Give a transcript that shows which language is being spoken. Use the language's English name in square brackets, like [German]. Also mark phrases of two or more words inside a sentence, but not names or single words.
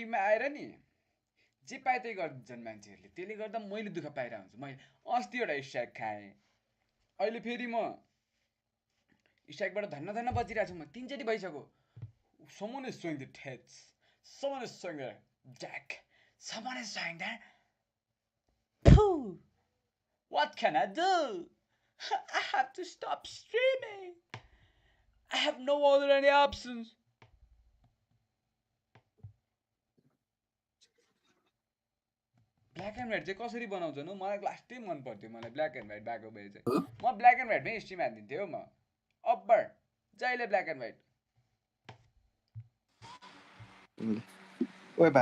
[Nepali] लाइफमा आएर नि जे पाए त्यही गरिदिन्छन् मान्छेहरूले, त्यसले गर्दा मैले दुःख पाइरहेको हुन्छु। मैले अस्ति एउटा स्ट्राइक खाएँ, अहिले फेरि म स्ट्राइकबाट धन्न बचिरहेको छु। म 3 चोटि भइसक्यो। [English] Someone is showing the tits, someone is showing the jack, someone is showing that. Pooh! What can I do? I have to stop streaming. I have no other any options. black and white [Nepali] चाहिँ कसरी बनाउँछन् हो? मलाई लास्टै मन पर्थ्यो। मलाई [English] black and white [Nepali] भएको भए चाहिँ म ब्ल्याक एन्ड व्हाइटमै स्ट्रिम हान्दिन्थेँ हो। म अब्बर जहिले [English] black and white. [Nepali] ओए बा